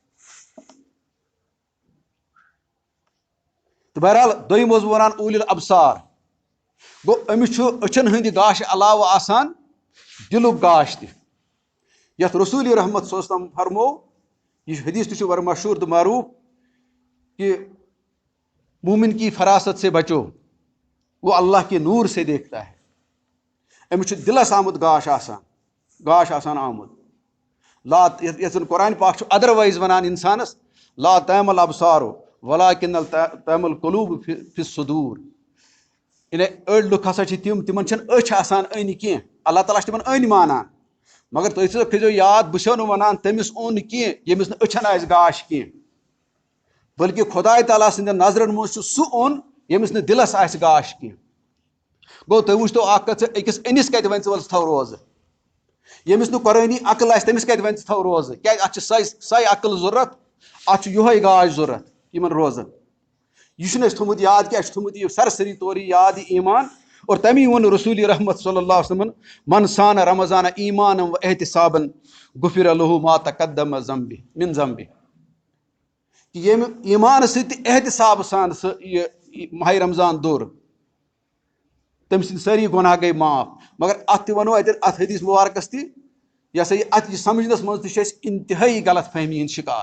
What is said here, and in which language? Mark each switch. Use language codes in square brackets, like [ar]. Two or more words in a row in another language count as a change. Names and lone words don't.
[ks] تو بہرحال دوٚیِم اوسُس بہٕ ونان [ar] اوٗلِ الابصار [ks] گوٚو أمِس چھُ أچھن ہٕنٛدِ گاشہِ علاوٕ آسان دِلُک گاش تہِ یتھ رسول رحمت [ar] صلی اللہ علیہ وسلم [ks] فرمو. یہ حدیث تہِ چھُ بڑا مشہور تہٕ معروف [ur] کہ مومن کی فراست سے بچو وہ اللہ کے نور سے دیکھتا ہے. [ks] أمِس چھُ دِلس آمُت گاش آسان آمُت. لا یتھ زن قرآن پاک چھُ ادروائز ونان انسانس [ar] لا تعمل ابصار ولکن تعمل قلوب فی الصدور. [ks] یعنی أڑۍ لُکھ ہسا چھِ تِمن چھنہٕ أچھ آسان أنۍ کینٛہہ اللہ تعالیٰ چھُ تِمن أنۍ مانان مگر تُہۍ تھٲیزیو یاد بہٕ چھُسو نہٕ ونان تٔمِس اوٚن کینٛہہ ییٚمِس نہٕ أچھن آسہِ گاش کینٛہہ بلکہ خۄداے تعالیٰ سٕنٛدٮ۪ن نظرن منٛز چھُ سُہ اوٚن ییٚمِس نہٕ دِلس آسہِ گاش کینٛہہ. گوٚو تُہۍ وٕچھتو اکھ کتھ أکِس أنِس کتہِ وۄنۍ ژٕ وَل ژٕ تھاو روزٕ ییٚمِس نہٕ قۄرٲنی عقل آسہِ تٔمِس کتہِ وۄنۍ ژٕ تھاو روزٕ کیازِ اتھ چھِ سۄے عقل ضوٚرتھ اتھ چھُ یِہوٚے گاش ضوٚرتھ یِمن روزن. یہِ چھُنہٕ اَسہِ تھوٚمُت یاد کینٛہہ اَسہِ چھُ تھوٚمُت یہِ سرسری طور یاد یہِ ایمان اور تمی ووٚن رسول رحمت [ar] صلی اللہ علیہ وسلم من سان رمضان ایمانا و احتسابا غفر له ما تقدم من ذنبه. [ks] کہ ییٚمہِ ایمان سۭتۍ تہِ احتساب سان سُہ یہِ ماہِ رمضان دوٚر تٔمۍ سٕنٛدۍ سٲری گۄناہ گٔے معاف. مگر اتھ تہِ ونو اتٮ۪ن اتھ حدیث مبارکس تہِ یہِ ہسا یہِ سمجھنس منٛز تہِ چھِ أسۍ انتہٲیی غلط فہمی ہٕنٛدۍ شکار.